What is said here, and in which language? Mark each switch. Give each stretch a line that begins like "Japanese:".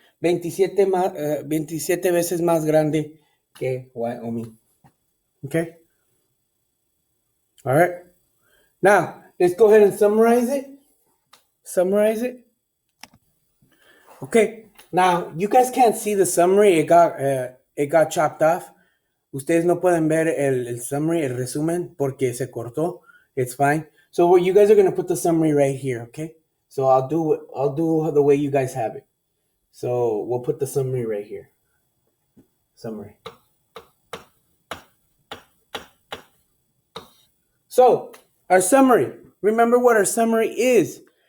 Spanish: 27 veces más grande que Wyoming.
English: Okay? All right. Now, let's go ahead and summarize it. Okay. Now, you guys can't see the summary. It got chopped off.
Spanish: Ustedes no pueden ver el summary, el resumen, porque se cortó.
English: It's fine. So you guys are going to put the summary right here, okay? So I'll do the way you guys have it. So we'll put the summary right here. Summary. So our summary. Remember what our summary is.